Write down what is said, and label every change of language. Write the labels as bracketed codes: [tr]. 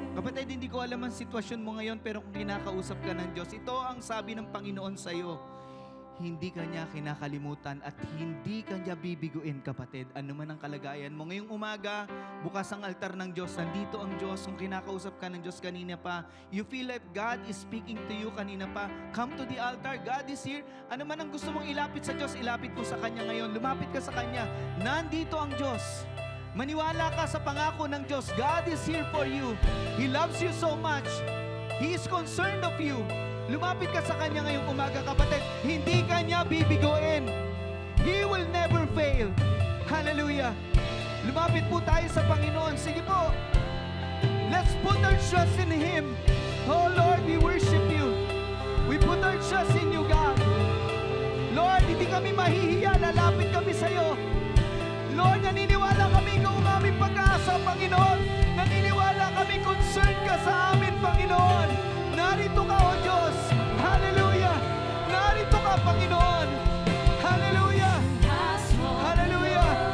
[tl] Kapatid, hindi ko alam ang sitwasyon mo ngayon, pero kung kinakausap ka ng Diyos, ito ang sabi ng Panginoon sa iyo. Hindi ka niya kinakalimutan at hindi ka niya bibiguin, kapatid. Ano man ang kalagayan mo. Ngayong umaga, bukas ang altar ng Diyos. Nandito ang Diyos. Kung kinakausap ka ng Diyos kanina pa, [en] you feel like God is speaking to you [tl] kanina pa, [en] come to the altar. God is here. [tl] Ano man ang gusto mong ilapit sa Diyos, ilapit mo sa Kanya ngayon. Lumapit ka sa Kanya. Nandito ang Diyos. Maniwala ka sa pangako ng Diyos. [en] God is here for you. He loves you so much. He is concerned of you. [tl] Lumapit ka sa Kanya ngayong umaga, kapatid. Hindi Kanya bibiguin. [en] He will never fail. [tl] Hallelujah. Lumapit po tayo sa Panginoon. Sige po. [en] Let's put our trust in Him. Oh Lord, we worship you. We put our trust in you, God. [tl] Lord, hindi kami mahihiya. Lalapit kami sa iyo. Lord, naniniwala kami ikaw ang aming pag-asa, Panginoon. Naniniwala kami, concern ka sa amin, Panginoon. Narito ka, O Diyos. Hallelujah. Narito ka, Panginoon. Hallelujah. Hallelujah.